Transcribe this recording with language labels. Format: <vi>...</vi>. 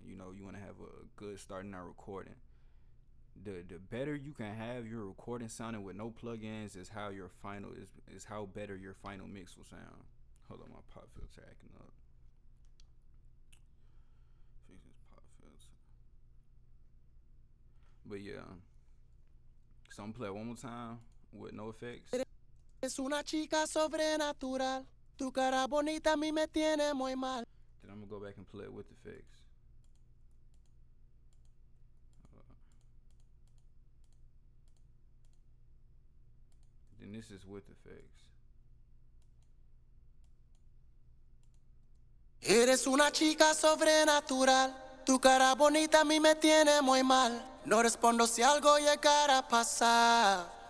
<en>You know, you wanna have a good starting out recording. The better you can have your recording sounding with no plugins is how your final is how better your final mix will sound. Hold on, my pop filter acting up. Fix this pop filter. But yeah, so I'm gonna play it one more time with no effects.</en> <es>Es una chica sobrenatural. Tu cara bonita a mí me tiene muy mal.</es> <en>Then I'm gonna go back and play it with effects. Then this is with effects.</en> <es>Eres una chica sobrenatural. Tu cara bonita a mí me tiene muy mal. No respondo si algo llegara a pasar.</es>